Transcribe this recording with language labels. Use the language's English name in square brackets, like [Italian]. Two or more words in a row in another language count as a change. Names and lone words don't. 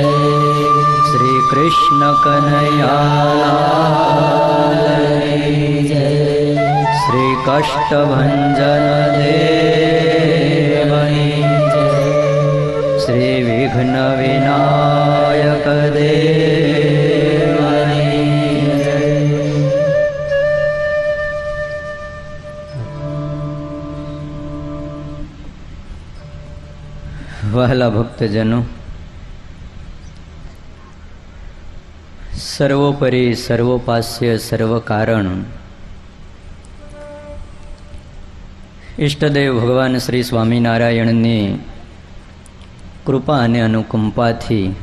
[Hindi] श्री कृष्ण कन्हैयालाल जय। श्री कष्टभंजन देव जय। श्री विघ्न विनायक देव। [Gujarati] વહાલા ભક્તજનો, સર્વોપરી સર્વોપાસ્ય સર્વકારણ ઈષ્ટદેવ ભગવાન શ્રી સ્વામિનારાયણની કૃપા અને અનુકંપાથી